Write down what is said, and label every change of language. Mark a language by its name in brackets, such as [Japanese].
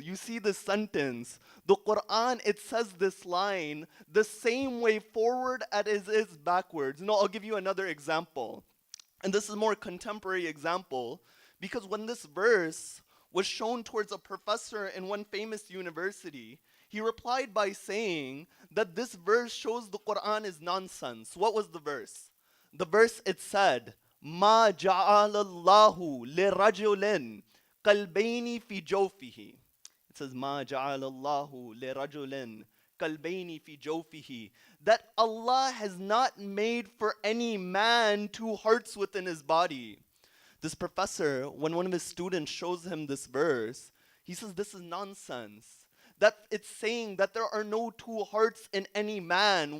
[English] You see this sentence. The Quran, it says this line the same way forward as it is backwards. No, I'll give you another example. And this is a more contemporary example because when this verse was shown towards a professor in one famous university, he replied by saying that this verse shows the Quran is nonsense. What was the verse? The verse, it said, [Arabic] ما جعل الله لرجل قلبين في جوفه. [English] It says [Arabic] ما جعل الله لرجل قلبين في جوفه. [English] That Allah has not made for any man two hearts within his body. This professor, when one of his students shows him this verse, he says this is nonsense. That it's saying that there are no two hearts in any man.